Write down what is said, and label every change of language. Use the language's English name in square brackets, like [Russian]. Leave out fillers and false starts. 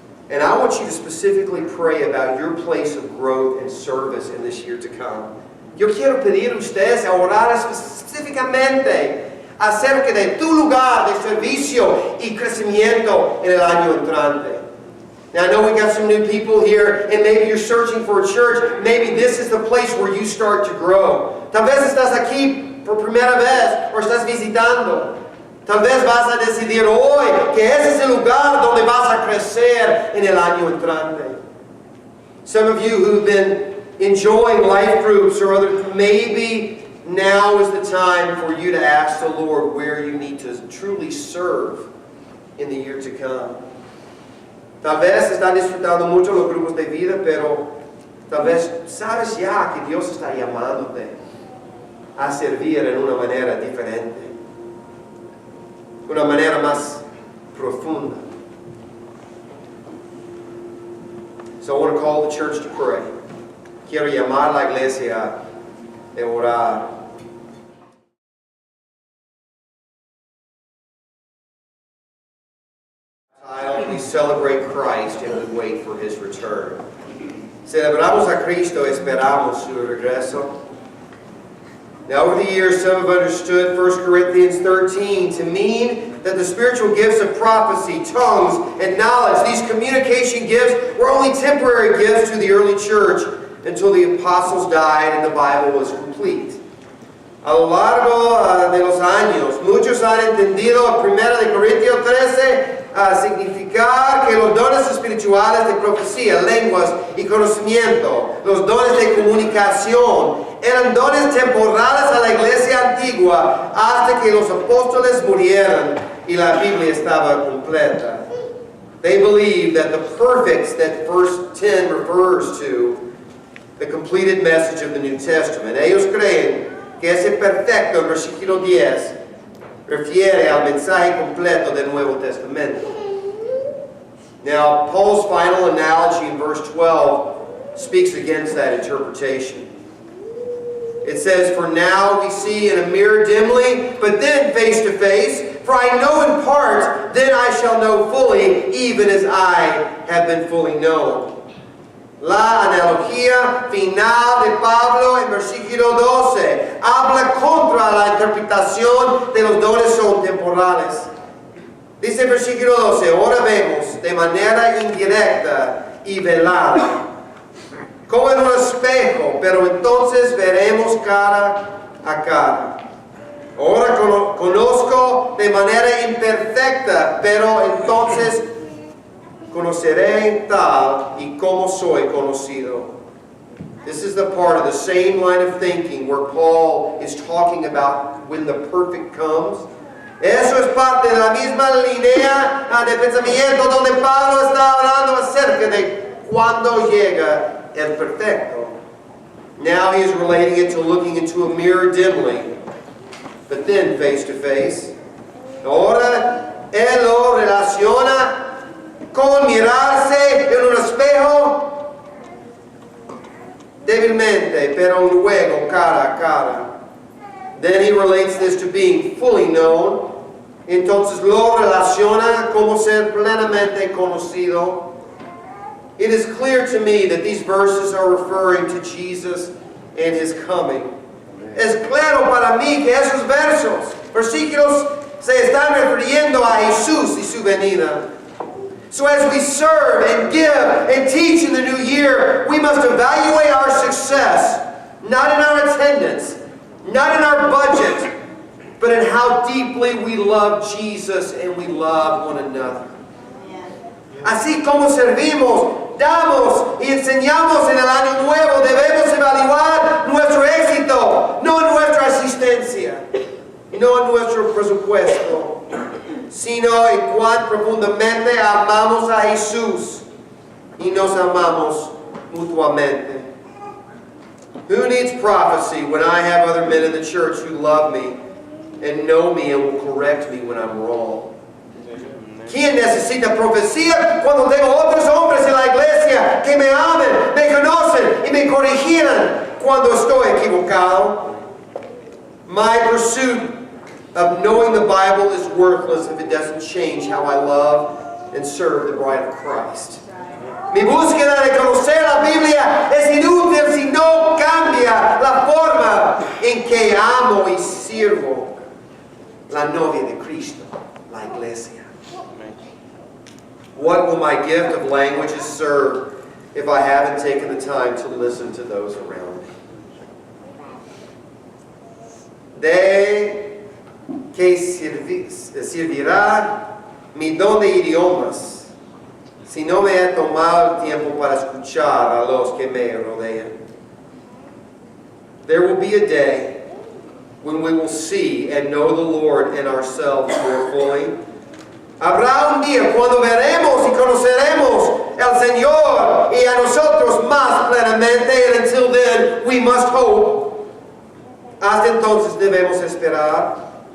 [English] And I want you to specifically pray about your place of growth and service in this year to come. [Spanish] Yo quiero pedir a ustedes a orar específicamente acerca de tu lugar de servicio y crecimiento en el año entrante. [English] Now I know we got some new people here, and maybe you're searching for a church. Maybe this is the place where you start to grow. [Spanish] Tal vez estás aquí por primera vez o estás visitando. Tal vez vas a decidir hoy que ese es el lugar donde vas a crecer en el año entrante. [English] Some of you who've been enjoying life groups or other, maybe now is the time for you to ask the Lord where you need to truly serve in the year to come. [Spanish] Tal vez están disfrutando mucho los grupos de vida, pero tal vez sabes ya que Dios está llamándote a servir en una manera diferente, una manera más profunda. [English] So I want to call the church to pray. [Spanish] Quiero llamar a la iglesia a orar. [English] We celebrate Christ and we wait for His return. [Spanish] Celebramos a Cristo, esperamos su regreso. [English] Now over the years, some have understood 1 Corinthians 13 to mean that the spiritual gifts of prophecy, tongues, and knowledge, these communication gifts, were only temporary gifts to the early church until the apostles died and the Bible was complete. [Spanish] A lo largo de los años, muchos han entendido 1 Corintios 13 significar que los dones espirituales de profecía, lenguas y conocimiento, los dones de comunicación, eran dones temporales a la iglesia antigua hasta que los apóstoles murieran y la Biblia estaba completa. [English] They believe that the perfects that verse 10 refers to, the completed message of the New Testament. [Spanish] Ellos creen que ese perfecto, versículo 10, refiere al mensaje completo del Nuevo Testamento. [English] Now, Paul's final analogy in verse 12 speaks against that interpretation. It says, "For now we see in a mirror dimly, but then face to face. For I know in part, then I shall know fully, even as I have been fully known." [Spanish] La analogía final de Pablo en versículo 12 habla contra la interpretación de los dones son temporales. Dice el versículo 12, ahora vemos de manera indirecta y velada, como en un espejo, pero entonces veremos cara a cara. Ahora conozco de manera imperfecta, pero entonces conoceré tal y como soy conocido. [English] This is the part of the same line of thinking where Paul is talking about when the perfect comes. [Spanish] Eso es parte de la misma línea de pensamiento donde Pablo está hablando acerca de cuando llega el perfecto. [English] Now he is relating it to looking into a mirror dimly, but then face to face. [Spanish] Ahora él lo relaciona con mirarse en un espejo débilmente, pero luego cara a cara. [English] Then he relates this to being fully known. [Spanish] Entonces lo relaciona como ser plenamente conocido. [English] It is clear to me that these verses are referring to Jesus and His coming. [Spanish] Es claro para mí que esos versículos se están refiriendo a Jesús y su venida. [English] So as we serve and give and teach in the new year, we must evaluate our success, not in our attendance, not in our budget, but in how deeply we love Jesus and we love one another. [Spanish] Así como servimos, damos y enseñamos en el año nuevo, debemos evaluar nuestro éxito, no nuestra asistencia, no nuestro presupuesto, sino en cuán profundamente amamos a Jesús y nos amamos mutuamente. [English] Who needs prophecy when I have other men in the church who love me and know me and will correct me when I'm wrong? [Spanish] ¿Quién necesita profecía cuando tengo otros hombres en la iglesia que me amen, me conocen y me corrigieran cuando estoy equivocado. [English] My pursuit of knowing the Bible is worthless if it doesn't change how I love and serve the bride of Christ. [Spanish] Mi búsqueda de conocer la Biblia es inútil si no cambia la forma en que amo y sirvo la novia de Cristo, la iglesia. [English] What will my gift of languages serve if I haven't taken the time to listen to those around me? [Spanish] ¿De qué servirá mi don de idiomas si no me he tomado el tiempo para escuchar a los que me rodean? [English] There will be a day when we will see and know the Lord and ourselves more fully. [Spanish] Habrá un día cuando veremos y conoceremos al Señor y a nosotros más plenamente, [English] and until then we must hope. [Spanish] Hasta entonces debemos esperar.